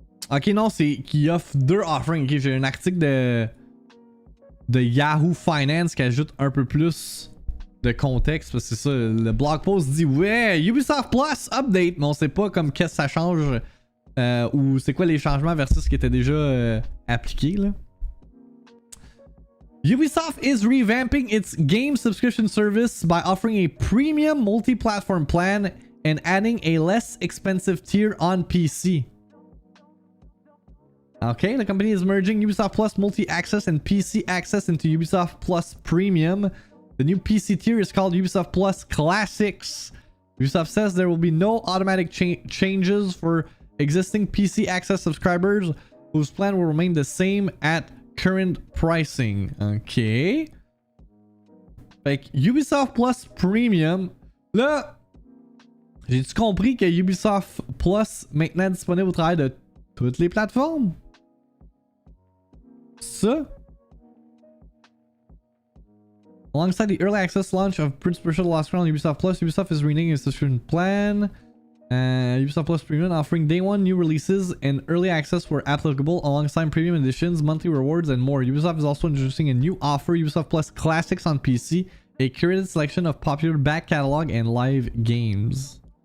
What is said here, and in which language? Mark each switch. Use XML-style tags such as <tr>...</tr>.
<fr>Ok, non, c'est qui offre deux offerings. Ok, j'ai un article de Yahoo Finance qui ajoute un peu plus de contexte. Parce que c'est ça, le blog post dit ouais, Ubisoft Plus update, mais on sait pas comme qu'est-ce que ça change ou c'est quoi les changements versus ce qui était déjà appliqué là.</fr> <en>Ubisoft is revamping its game subscription service by offering a premium multi-platform plan and adding a less expensive tier on PC. Okay, the company is merging Ubisoft Plus Multi-Access and PC Access into Ubisoft Plus Premium. The new PC tier is called Ubisoft Plus Classics. Ubisoft says there will be no automatic changes for existing PC Access subscribers whose plan will remain the same at current pricing.</en> <fr>Okay. Fait que Ubisoft Plus Premium. Là, j'ai-tu compris que Ubisoft Plus maintenant disponible au travers de toutes les plateformes? Ça?</fr> <en>Alongside the early access launch of Prince of Persia: The Lost Crown on Ubisoft Plus, Ubisoft is reneging its subscription plan. Ubisoft Plus Premium offering day one new releases and early access where applicable alongside premium editions, monthly rewards, and more. Ubisoft is also introducing a new offer, Ubisoft Plus Classics on PC, a curated selection of popular back catalog and live games.</en>